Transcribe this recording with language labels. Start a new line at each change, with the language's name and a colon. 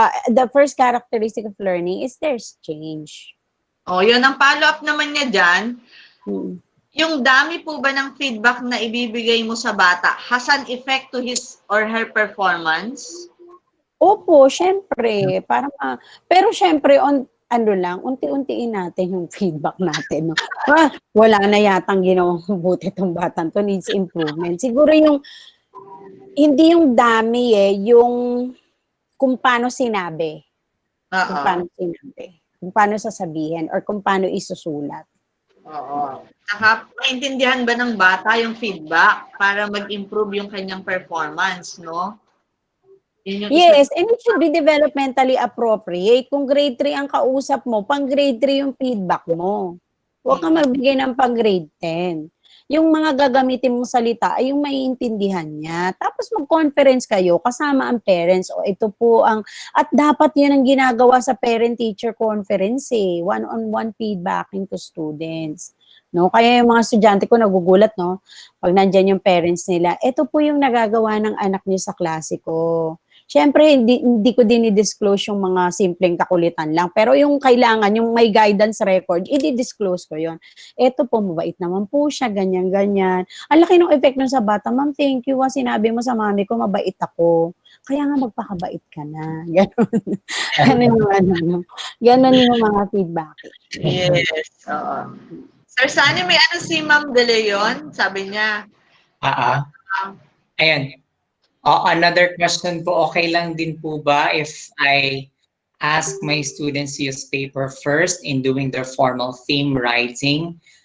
English: the first characteristic of learning is there's change.
Filipino: O, yun ang follow-up naman niya dyan. Mm. Yung dami po ba ng feedback na ibibigay mo sa bata
English: has an effect to his or her performance?
Filipino: Opo, syempre. Pero syempre, unti-untiin natin yung feedback natin. No? Wala na yatang ginawang buti itong batang to,
English: needs improvement.
Filipino: Siguro hindi yung dami yung kung paano sinabi. Kung paano sinabi. Kung paano sasabihin or kung paano isusulat. Oo. Saka, maintindihan ba ng bata yung feedback para mag-improve yung kanyang performance, no?
English: Yes, and it should be developmentally appropriate.
Filipino: Kung grade 3 ang kausap mo, pang grade 3 yung feedback mo. Huwag kang magbigay ng pang grade 10. Yung mga gagamitin mong salita ay yung maiintindihan niya. Tapos mag-conference kayo kasama ang parents. O ito po at dapat yun ang ginagawa sa parent-teacher conference
English: one-on-one feedbacking to students.
Filipino: No? Kaya yung mga estudyante ko nagugulat, no? Pag nandyan yung parents nila, ito po yung nagagawa ng anak niyo sa klase ko. Siyempre, hindi ko din i-disclose yung mga simpleng kakulitan lang. Pero yung kailangan, yung may guidance record, i-disclose ko yon. Ito po, mabait naman po siya, ganyan-ganyan. Ang laki ng effect nun sa bata, ma'am, thank you. Sinabi mo sa mami ko, mabait ako. Kaya nga magpakabait ka na. Ganon. Ganon yung mga feedback. Yes, oo. Sir Sunny, may si Ma'am De Leon? Sabi niya. Ayan.
English: Another question po,
Filipino: okay lang din po ba
English: if I ask my students to use paper first in doing their formal theme writing?